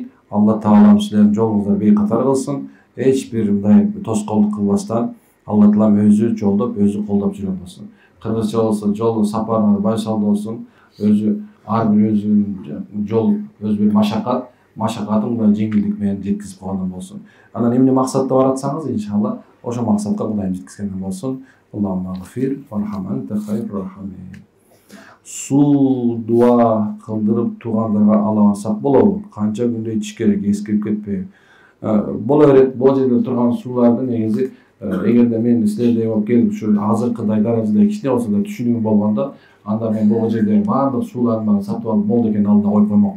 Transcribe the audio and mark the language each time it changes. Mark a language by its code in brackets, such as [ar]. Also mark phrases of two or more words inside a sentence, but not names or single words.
[ky] Алла Таалам силердин жолуңузду бейкатар кылсын. Эч бир мындай тоскоолдук кылбастан Алла Таалам өзү жолдоп, өзү колдоп жүрө болсун. Кыргызча болсо жол сапарыңыз байсалдуу болсун. Өзү ар бир өзүнүн жол, өз бир машакатын да жеңилдик менен жеткизип койгондон болсун. Анан эмне максатта баратсаңыз, иншалла, ошол максатка Кудайым жеткизгенден болсун. [ar] اللهم اغفر وارحم وأنت خير الراحمين. [ky] Суу дуа кылдырып туугандарга ала алсак болобу? Канча күндө ичиш керек, эскирип кетпейби? Боло берет, бул жерде турган сууларды негизи эгерде мен силердей болуп келип ушу азыркыдай даражада кичине болсо да түшүнүгүм болгондо, анда мен бул жерде баардык суулардын баарын сатып алып болду экенин алдына коюп коймокмун.